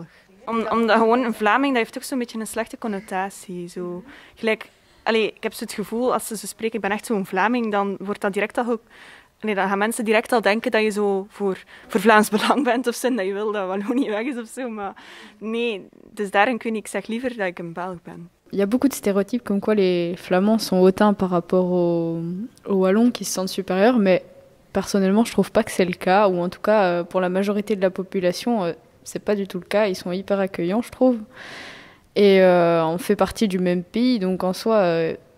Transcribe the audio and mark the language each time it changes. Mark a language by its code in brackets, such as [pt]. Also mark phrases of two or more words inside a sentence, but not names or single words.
[nl] Omdat gewoon een Vlaming, dat heeft ook zo'n beetje een slechte connotatie. Zo. Gelijk, ik heb zo het gevoel, als ze zo spreken, ik ben echt zo'n Vlaming, dan wordt dat direct al... dan gaan mensen direct al denken dat je zo voor Vlaams Belang bent of zo, dat je wil dat Wallonië weg is of zo. Maar nee, dus daarin kun ik zeg liever dat ik een Belg ben. [fr] Il y a beaucoup de stéréotypes comme quoi les Flamands sont hautains par rapport aux Wallons qui se sentent supérieurs, mais personnellement je trouve pas que c'est le cas, ou en tout cas pour la majorité de la population c'est pas du tout le cas, ils sont hyper accueillants je trouve. Et on fait partie du même pays, donc en soi...